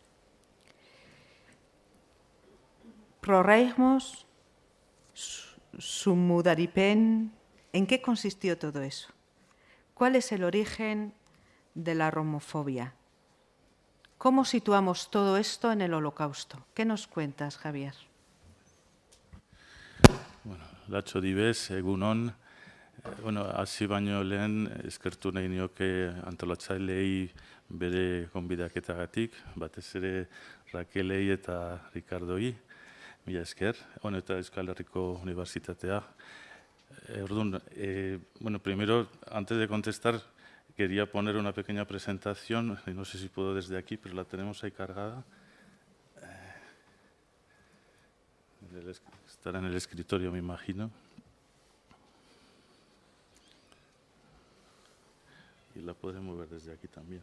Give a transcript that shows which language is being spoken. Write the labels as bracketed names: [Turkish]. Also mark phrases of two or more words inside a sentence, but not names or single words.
[Spanish] Proreigmos, Sumudaripen. ¿En qué consistió todo eso? ¿Cuál es el origen de la romofobia? ¿Cómo situamos todo esto en el Holocausto? ¿Qué nos cuentas, Javier? [Basque] Bueno, Lacho Dives, egunon. Hasi baino lehen eskertu nahi nioke antolatzaileei bere gonbidaketagatik, batez ere Rakelei eta Ricardoi, mila esker, eta Euskal Herriko Unibertsitatea. [Spanish] Primero, antes de contestar, quería poner una pequeña presentación, y no sé si puedo desde aquí, pero la tenemos ahí cargada. Estará en el escritorio, me imagino. Y la podré mover desde aquí también.